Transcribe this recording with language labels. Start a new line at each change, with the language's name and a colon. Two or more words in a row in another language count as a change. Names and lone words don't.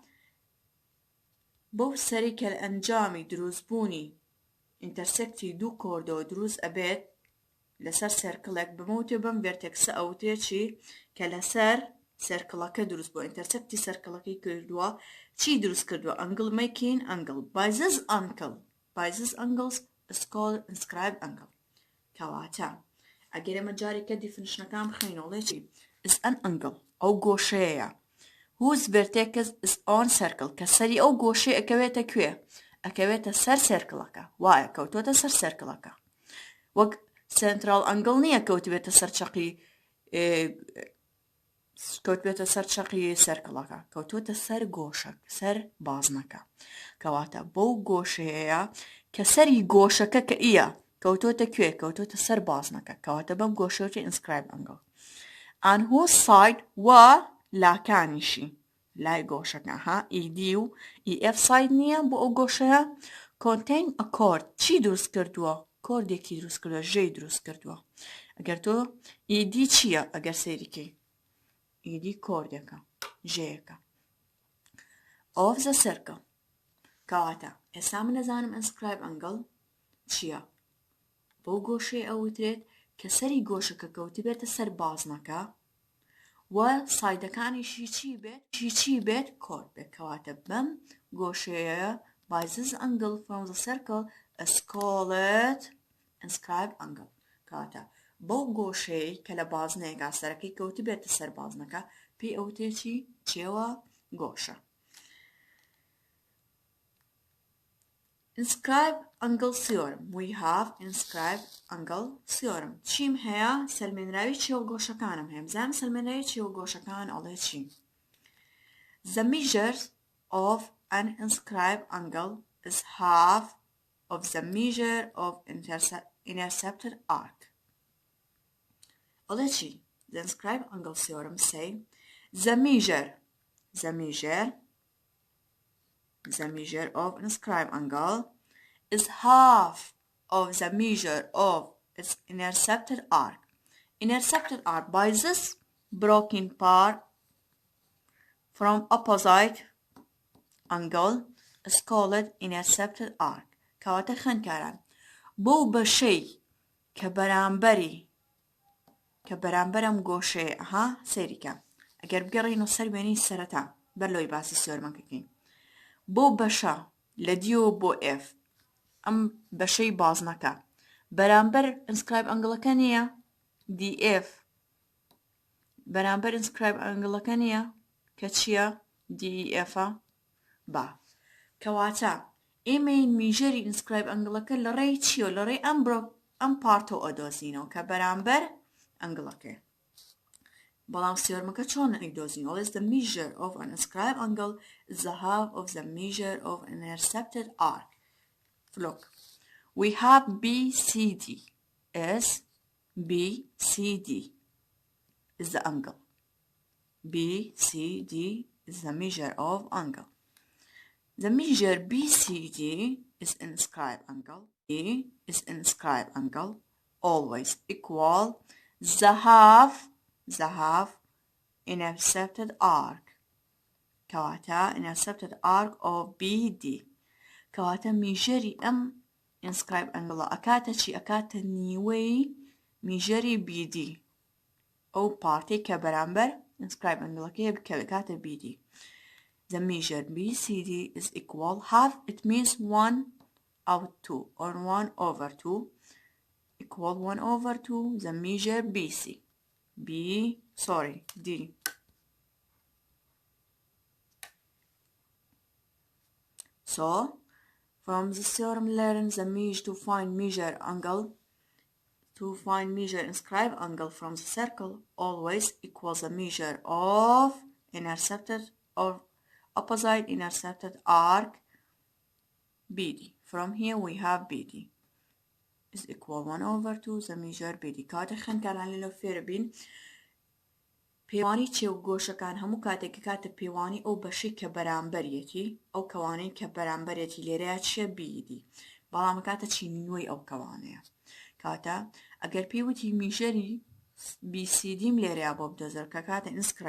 Central Kurdish: بەو سەری کە ئەنجامی دروستبوونی ئینتەرسێکتی دوو کۆردەوە دروست ئەبێت لەسەر سەرکڵێک بمەوتێ بەم ڤێرتێکسە ئەوتێ چی کە لەسەر سەرکڵەکە دروست بووە ئینتەرسێکتی سەرکڵەکەی کردووە چی دروست کردووە
English: angle making angle by this angles is called inscribed angle
Central Kurdish: کەواتە ئەگەر ئێمە جارێکە دیفینیشنەکان بخەینەوەڵێ چی
English: is an angle
Central Kurdish: ئەو گۆشەیەیە
English: whose vertex is on circle
Central Kurdish: کە سەری ئەو گۆشەی ئەکەوێتە کوێ ئەکەوێتە سەر سەرکڵەکە وایە کەوتۆتە سەر سەرکڵەکە وەک
English: central angle
Central Kurdish: نییە کەوتبێتە سەر چەقی کەوتبێتە سەر چەقی سەرکڵەکە کەوتوتە سەر گۆشەک سەر بازنەکە کەواتە بەو گۆشەیە کە سەری گۆشەکە کە ئیە کەوتۆتە کوێ کەوتۆتە سەر بازنەکە کەواتە بەم گۆشەوتی
English: inscribed angle and whose
Central Kurdish: side وا لاکانیشی لای گۆشەکە ها ED و EF side نییە بۆ ئەو گۆشەیە
English: contain a chord
Central Kurdish: چی دروست کردووە کۆردێکی دروست کردووە ژەی دروست کردووە ئەگەر تۆ ED چییە ئەگەر سەیریکەی ED کۆردێکە ژەیەکە
English: of the circle
Central Kurdish: کەواتە ئێستا من نەزانم
English: inscribed angle
Central Kurdish: چییە بۆ گۆشەی ئەوترێت کە سەری گۆشەکە کەوتبێتە سەر بازنەکە و سایدەکانیشی چی بێت کۆرد بێت کەواتە بەم گۆشەیە
English: by this angle from the circle is called inscribed angle
Central Kurdish: کەواتە بەو گۆشەی کە لە بازنەیەکە سەرەکەی کەوتبێتە سەر بازنەکە پێی ئەوتێ چی چێوە گۆشە.
English: Inscribed angle theorem. We have inscribed angle theorem.
Central Kurdish: چیم هەیە؟ سەلمێنراوی چێوەگۆشەکانم هەیە. بزانم سەلمێنراوی چێوەگۆشەکان ئەڵێ چی؟
English: The measure of an inscribed angle is half of the measure of intercepted arc.
Central Kurdish: ئەڵێ چی؟
English: The inscribed angle theorem say the measure of inscribed angle is half of the measure of its intercepted arc. Intercepted arc by this broken part from opposite angle is called intercepted arc.
Central Kurdish: کەواتە خوێندکاران بۆ بەشەی کە بەرامبەرم گۆشەیە سەیریکە ئەگەر بگەڕین و سەر وێنەی سەرەتا بەر لەوەی باسی سێوەرمەکەکەین بۆ بەشە لە دیۆ بۆ F ئەم بەشەی بازنەکە بەرامبەر
English: inscribed angleەکە
Central Kurdish: نییە DF بەرامبەر
English: inscribed angleەکە
Central Kurdish: نییە کە چییە DEF با کەواتە ئێمە میژەری
English: inscribed angleەکە
Central Kurdish: لە ڕێی چییە لە ڕێی ئەم پارتۆ ئەدۆزینەوە کە بەرامبەر ئەنگڵەکە بەڵام سێوەرمەکە چۆن ئەیدۆزین ئەڵێ
English: the measure of an inscribed angle is the half of the measure of an intercepted arc. Look, we have BCD is the angle. BCD is the measure of angle. The measure BCD is inscribed angle. Is inscribed angle always equal the half intercepted arc. كواتا intercepted arc of BD.
Central Kurdish: كواتا ميجري
English: inscribed angle
Central Kurdish: أكاتا شي أكاتا نيوي ميجري BD أو بارتي كبرامبر
English: inscribed angle
Central Kurdish: كأكاتا BD.
English: The measure BCD is equal half. It means 1/2 or 1/2 equal 1/2 the measure BC. D. So from the theorem learn the measure to find measure angle. To find measure inscribed angle from the circle always equals the measure of intercepted or opposite intercepted arc BD. From here we have BD is equal 1/2 the measure BD.
Central Kurdish: كاتە خوێندکاران لەلەو فێرە بین پێوانی چێوگۆشەکان هەموو کاتێک کاتە پێوانی ئەو بەشەی کە بەرامبەرێتی ئەو کەوانەی کە بەرامبەرێتی لێرەیە چیە BD بەڵام کاتە چی نوێی ئەو کەوانەیە کاتە ئەگەر پێوتی میژەری BCDم لێرەیە بۆ بدۆزەر کە کاتە ئینسکرایب